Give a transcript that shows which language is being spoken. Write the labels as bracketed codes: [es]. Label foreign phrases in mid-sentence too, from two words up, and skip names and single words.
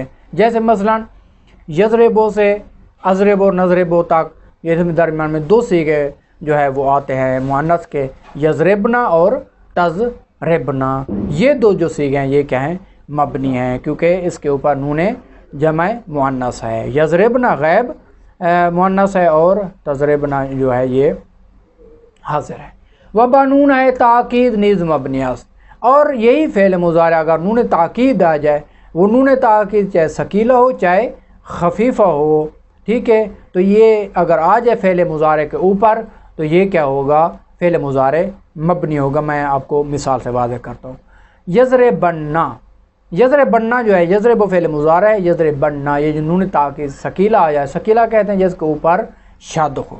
[ur] جیسے مثلا یضربو سے اضرب اور نضربو تک، یہ درمیان میں دو صیغے جو ہے وہ آتے ہیں مؤنث کے، یضربنا اور تضربنا. یہ دو جو صیغے ہیں یہ کیا ہیں؟ مبنی ہیں، کیونکہ اس کے اوپر نون جمع مؤنث ہے. یضربنا غیب مؤنث ہے اور تضربنا جو ہے یہ حاضر ہے. [fa] وبانون ہے تاکید نیز مبنی است. [ur] اور یہی فعل مضارع اگر نون تاکید آ جائے، وہ نون تاکید چاہے ثقیلہ ہو چاہے خفیفہ ہو، ٹھیک ہے، تو یہ اگر آ جائے فعل مضارع کے اوپر تو یہ کیا ہوگا؟ فعل مضارع مبنی ہوگا. میں آپ کو مثال سے واضح کرتا ہوں. یضربنا، یضربنا جو ہے یضرب فعل مضارع ہے، یضربنا یہ جو نون تاکید ثقیلہ آ جائے، ثقیلہ کہتے ہیں جس کے اوپر شد ہو.